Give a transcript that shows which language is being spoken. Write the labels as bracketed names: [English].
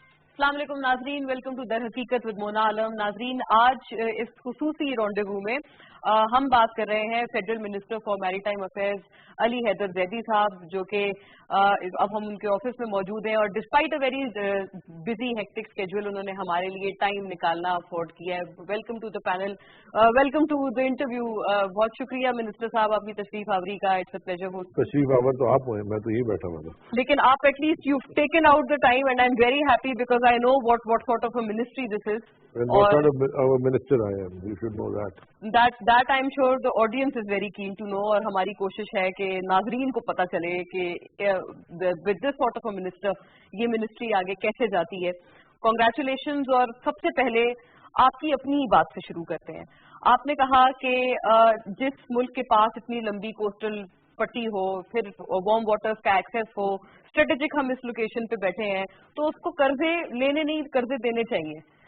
[Hindi] अस्सलाम वालेकुम नाजरीन, वेलकम टू दर हकीकत विद मोना आलम। नाजरीन, आज इस खुसूसी रॉन्डेवू में हम बात कर रहे हैं federal minister for maritime affairs Ali Haider Zaidi साहब, जो कि अब हम उनके ऑफिस में मौजूद हैं और [English] despite a very busy hectic schedule [Hindi] उन्होंने हमारे लिए टाइम निकालना अफोर्ड किया है। [English] Welcome to the panel, welcome to the interview. [Hindi] बहुत शुक्रिया मिनिस्टर साहब आपकी तशरीफ आवरी का। [English] It's a pleasure host. [Hindi] तशरीफ आवर तो आप हुए, मैं तो यही बैठा हुआ था। लेकिन आप [English] At least you taken out the time and I am very happy because I know what sort of a ministry this is. And what kind of our minister I am, you should know that. That I'm sure the audience is very keen to know, [Hindi] और हमारी कोशिश है कि नाजरीन को पता चले कि [English] with this sort of a minister [Hindi] ये मिनिस्ट्री आगे कैसे जाती है। [English] Congratulations। [Hindi] और सबसे पहले आपकी अपनी बात से शुरू करते हैं। आपने कहा कि जिस मुल्क के पास इतनी लंबी कोस्टल पट्टी हो, फिर वार्म वाटर्स का एक्सेस हो, स्ट्रेटेजिक हम इस लोकेशन पे बैठे हैं, तो उसको कर्जे लेने नहीं कर्जे देने चाहिए।